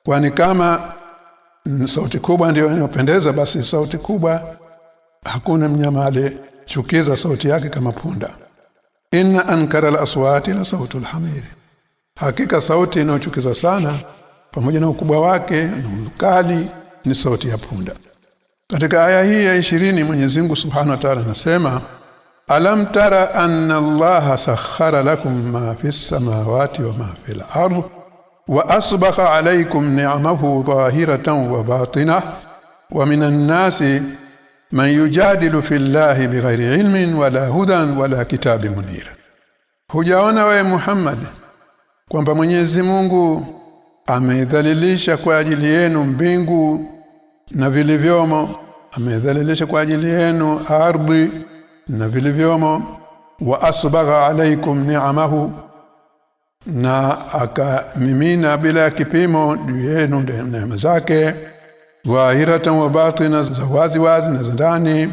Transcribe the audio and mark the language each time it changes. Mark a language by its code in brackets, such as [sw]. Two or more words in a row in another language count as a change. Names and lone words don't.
[sw] kwani kama sauti kubwa ndio inayopendeza, basi sauti kubwa hakuna mnyama aliyechukiza sauti yake kama punda. [ar] إن أنكر الأصوات لصوت الحمير, [sw] hakika sauti inayochukiza sana pamoja na ukubwa wake na ukali ni sauti ya punda. Katika aya hii ya 20 Mwenyezi Mungu [ar] سبحانه وتعالى [sw] anasema, [ar] ألم تر أن الله سخر لكم ما في السماوات وما في الأرض وأسبغ عليكم نعمه ظاهرة وباطنة ومن الناس من يجادل في الله بغير علم ولا هدى ولا كتاب منير. [sw] Hujaona wewe Muhammad kwamba Mwenyezi Mungu amedhalilisha kwa ajili yenu mbingu na vilivyomo, amedhalilisha kwa ajili yenu ardhi na vilivyomo, [ar] وأسبغ عليكم نعمه, [sw] na akamimina bila kipimo juu yenu neema zake, [ar] ظاهرة وباطنة, [sw] za wazi wazi na za ndani.